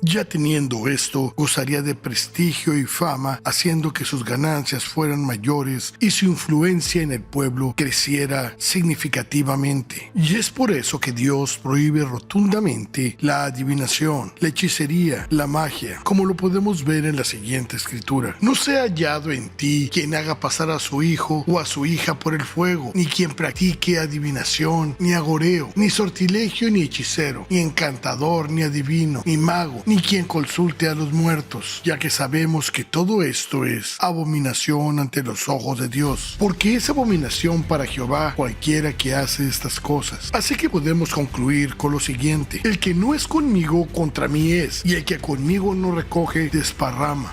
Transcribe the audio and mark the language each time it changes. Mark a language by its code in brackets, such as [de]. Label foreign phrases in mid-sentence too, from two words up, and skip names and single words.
[es] Ya teniendo esto, gozaría de prestigio y fama, haciendo que sus ganancias fueran mayores y su influencia en el pueblo creciera significativamente. Y es por eso que Dios prohíbe rotundamente la adivinación, la hechicería, la magia, como lo podemos ver en la siguiente escritura: no sea hallado en ti quien haga pasar a su hijo o a su hija por el fuego, ni quien practique adivinación, ni agoreo, ni sortilegio, ni hechicero, ni encantador, ni adivino, ni mago, ni quien consulte a los muertos, ya que sabemos que todo esto es abominación ante los ojos de Dios, porque es abominación para Jehová cualquiera que hace estas cosas. Así que podemos concluir con lo siguiente: el que no es conmigo, contra mí es, y el que conmigo no recoge, desparrama.